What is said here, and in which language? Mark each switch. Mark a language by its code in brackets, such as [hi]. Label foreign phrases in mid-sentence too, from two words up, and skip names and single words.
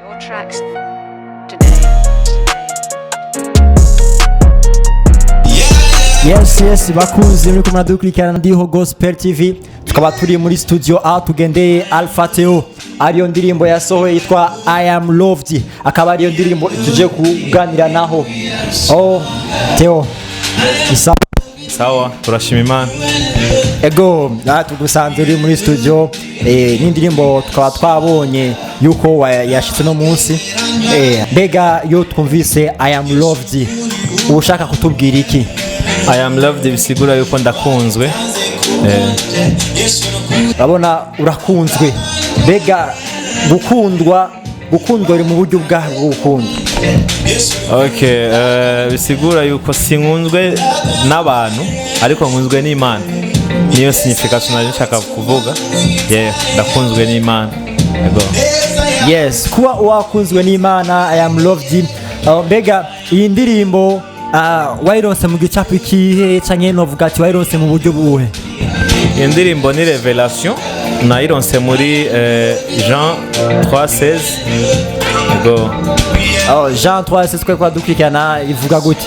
[en] more tracks today. Yes, [rn] bakunzi muri kumwe dukurikirana NDIHO Gospel TV, tukaba turi muri studio aho tugendeye Alphatheo, ariyo ndirimbo yasohoye yitwa I am loved, akaba ariyo ndirimbo tuje kuganira naho. Theo sawa, turashima Imana. Ego tugusanze uri muri studio n'indirimbo tukaba twabonye yuko yashitse no munsi. Mbega yo twumvise I am loved, ushaka kutubwira iki? I am loved bisigura yuko ndakunzwe. Urabona urakunzwe. Mbega gukundwa uri mu buryo bwawe bwo gukunda. Okay, bisigura yuko sinkunzwe n'abantu ariko nkunzwe n'Imana. Niyo signification nari nshaka kuvuga. Ndakunzwe n'Imana. Ego. Yes, kuba wakunzwe n'Imana, [en] I am loved. [rn] Mbega iyi ndirimbo wayironse mu gicapo ikihe canke novuga ati wayironse mu buryo buhe? Iyi ndirimbo ni revelation nayironse muri Jean 3:16. Ego. Jean 3:16 kwe kwa dukurikirana ivuga gute?